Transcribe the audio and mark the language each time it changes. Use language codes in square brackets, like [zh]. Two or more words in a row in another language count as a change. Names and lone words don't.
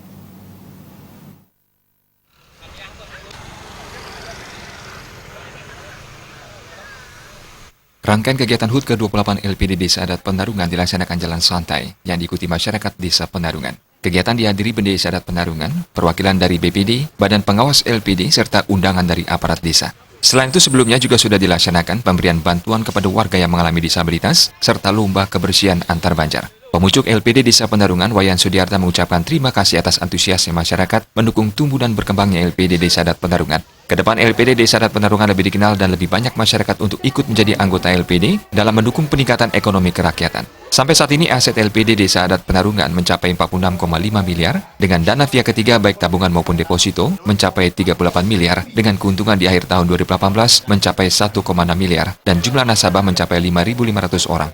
[id] Rangkaian kegiatan HUT ke-28 LPD Desa Adat Penarungan dilaksanakan jalan santai yang diikuti masyarakat Desa Penarungan. Kegiatan dihadiri Pendesa Adat Penarungan, perwakilan dari BPD, Badan Pengawas LPD, serta undangan dari aparat desa. Selain itu sebelumnya juga sudah dilaksanakan pemberian bantuan kepada warga yang mengalami disabilitas, serta lomba kebersihan antar banjar. Pemucuk LPD Desa Penarungan, Wayan Sudiarta, mengucapkan terima kasih atas antusiasme masyarakat mendukung tumbuh dan berkembangnya LPD Desa Adat Penarungan. Kedepan LPD Desa Adat Penarungan lebih dikenal dan lebih banyak masyarakat untuk ikut menjadi anggota LPD dalam mendukung peningkatan ekonomi kerakyatan. Sampai saat ini aset LPD Desa Adat Penarungan mencapai 46,5 miliar, dengan dana pihak ketiga baik tabungan maupun deposito mencapai 38 miliar, dengan keuntungan di akhir tahun 2018 mencapai 1,6 miliar, dan jumlah nasabah mencapai 5.500 orang.